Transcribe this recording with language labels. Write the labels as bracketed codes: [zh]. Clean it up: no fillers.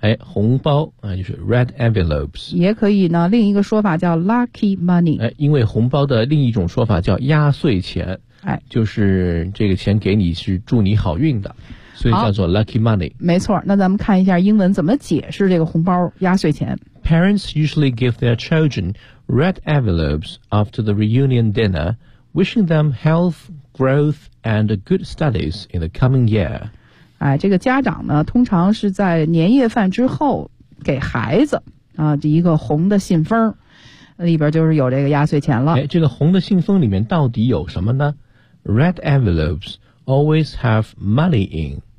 [zh] 红包啊，就是 red envelopes。也可以呢，另一个说法叫 lucky money。哎，因为红包的另一种说法叫压岁钱。哎，就是这个钱给你是祝你好运的，所以叫做 lucky money。没错，那咱们看一下英文怎么解释这个红包压岁钱。 [en] Parents usually give their children red envelopes after the reunion dinner. Wishing them health, growth, and good studies in the coming year. [zh] 哎，这个家长呢，通常是在年夜饭之后给孩子啊，一个红的信封，里边就是有这个压岁钱了。哎，这个红的信封里面到底有什么呢 ？ [en] Red envelopes always have money in.